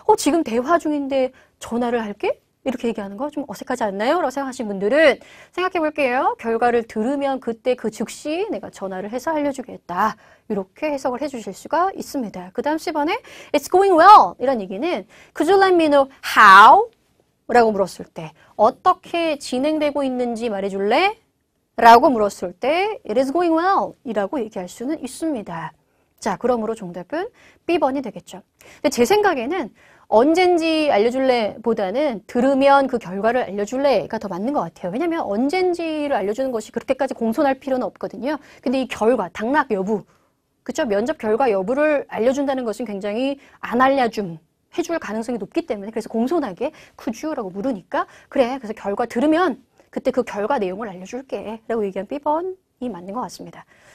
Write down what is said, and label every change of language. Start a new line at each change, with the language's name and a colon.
Korean: 지금 대화 중인데 전화를 할게? 이렇게 얘기하는 거 좀 어색하지 않나요? 라고 생각하시는 분들은 생각해 볼게요. 결과를 들으면 그때 그 즉시 내가 전화를 해서 알려주겠다. 이렇게 해석을 해주실 수가 있습니다. 그 다음 C번에
English: It's going well.
Korean: 이런 얘기는
English: Could you let me know how?
Korean: 라고 물었을 때 어떻게 진행되고 있는지 말해줄래? 라고 물었을 때
English: It is going well.
Korean: 이라고 얘기할 수는 있습니다. 자, 그러므로 정답은 B번이 되겠죠. 근데 제 생각에는 언젠지 알려줄래 보다는 들으면 그 결과를 알려줄래가 더 맞는 것 같아요. 왜냐면 언젠지를 알려주는 것이 그렇게까지 공손할 필요는 없거든요. 근데 이 결과, 당락 여부, 그쵸? 면접 결과 여부를 알려준다는 것은 굉장히 안 해줄 가능성이 높기 때문에 그래서 공손하게 could you라고 물으니까 그래, 그래서 결과 들으면 그때 그 결과 내용을 알려줄게 라고 얘기한 B번이 맞는 것 같습니다.